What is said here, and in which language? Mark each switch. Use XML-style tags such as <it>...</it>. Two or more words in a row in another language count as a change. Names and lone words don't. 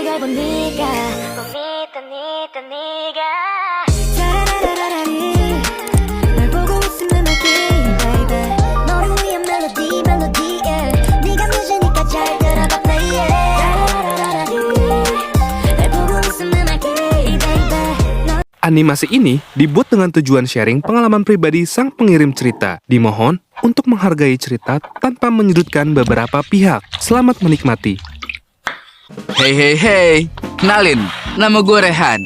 <ko>알고 네가 꼭 믿던 네가 자라라라라리 널 보고 있으면 말게 baby 너를 위한 멜로디 yeah. 네가 뮤즈니까 잘 들어봐</ko> <en>play yeah.</en> <ko>자라라라라리 널 보고 있으면 말게 baby</ko> <id>Animasi ini dibuat dengan tujuan sharing pengalaman pribadi sang pengirim cerita. Dimohon untuk menghargai cerita tanpa menyudutkan beberapa pihak. Selamat menikmati. Hey, kenalin, nama gue Rehan.</id>